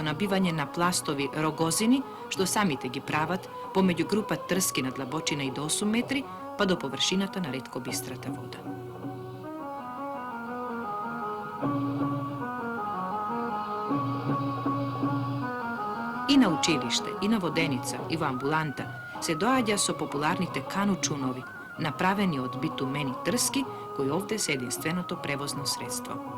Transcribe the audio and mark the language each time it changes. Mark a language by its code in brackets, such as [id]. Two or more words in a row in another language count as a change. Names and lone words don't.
[mk] набивање на пластови рогозини, што самите ги прават, помеѓу група трски на длабочина и до 8 метри, па до површината на ретко бистрата вода. И на училиште, и на воденица, и в амбуланта се доаѓа со популарните канучунови, направени од битумени трски, који овде се јединственото превозно средство.